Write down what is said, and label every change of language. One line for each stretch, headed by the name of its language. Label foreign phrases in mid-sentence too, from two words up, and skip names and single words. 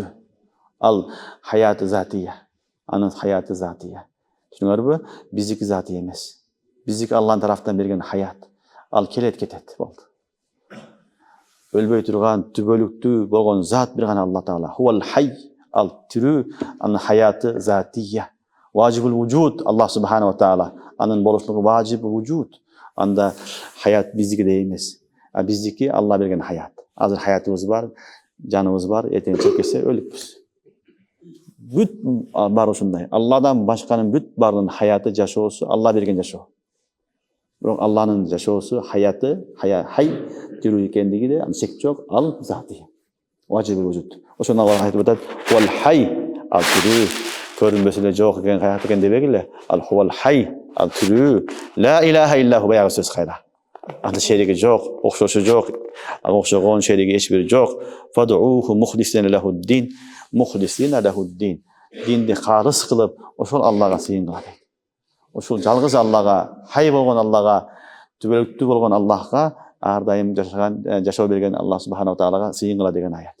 Kyrgyz: Ал хаят затия. Анын хаяты затия. Түшүнүңөрбү? Биздики затия эмес. Биздики Аллахтын тарафтан берген хаят. Ал келет кетет болду. Өлбөй турган, түбөлүктүү болгон зат бир гана Алла Таала.
Arabic: هو الحي.
Kyrgyz: Ал тирүү, анын хаяты затия.
Arabic: واجب الوجود الله سبحانه وتعالى.
Kyrgyz: Анын болушлугу
Arabic: واجب الوجود.
Kyrgyz: Анда хаят биздикидей эмес. А биздики Алла берген хаят. Азыр хаятыбыз бар, жаныбыз бар, эртең чыгып кетсе өлүппүз. Бүт бар ушундай. Алладан башканын бүт бардын хаяты, жашоосу Алла берген жашоо. Бирок Алланын жашоосу, хаяты, хай тирүү экендиги де шек жок, ал заты.
Arabic: واجب الوجود.
Kyrgyz: Ошону Алла айтып атат:
Arabic: "والحي."
Kyrgyz: Ал тирүү, көрүнбөсө эле жок экен, хаят экен дебегиле. Ал
Arabic: هو الحي,
Kyrgyz: ал тирүү.
Arabic: لا إله إلا هو,
Kyrgyz: баягы сөз кайра. Аны шериги жок, окшошу жок, ага окшогон шериги эч бири жок.
Arabic: فادعوه مخلصين له الدين. مخلصين له الدين.
Kyrgyz: Динди калыс кылып, ошол Аллага сыйынгыла дейт. Ушул жалгыз Аллага, хай болгон Аллага, түбөлүктүү болгон Аллахка ар дайым жашоо берген Аллах субханала таалага сыйын кыла деген аят.